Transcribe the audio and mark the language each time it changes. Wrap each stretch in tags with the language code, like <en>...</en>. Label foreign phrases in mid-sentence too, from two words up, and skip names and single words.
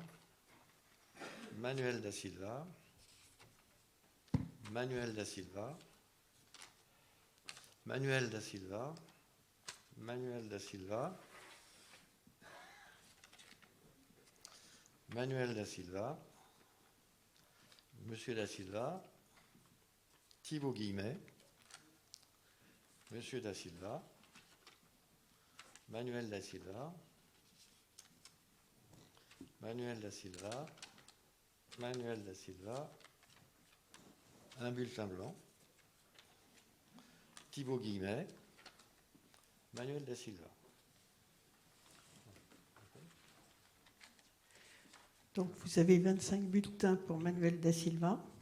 <fr>Manuel Da Silva. Manuel Da Silva. Manuel Da Silva. Manuel Da Silva. Manuel Da Silva. Monsieur Da Silva. Thibaut Guillemet. Monsieur Da Silva. Manuel Da Silva. Manuel Da Silva. Manuel Da Silva. Un bulletin blanc. Thibaut Guillemet. Manuel Da Silva. Donc, vous avez 25 bulletins pour Manuel Da Silva.</fr>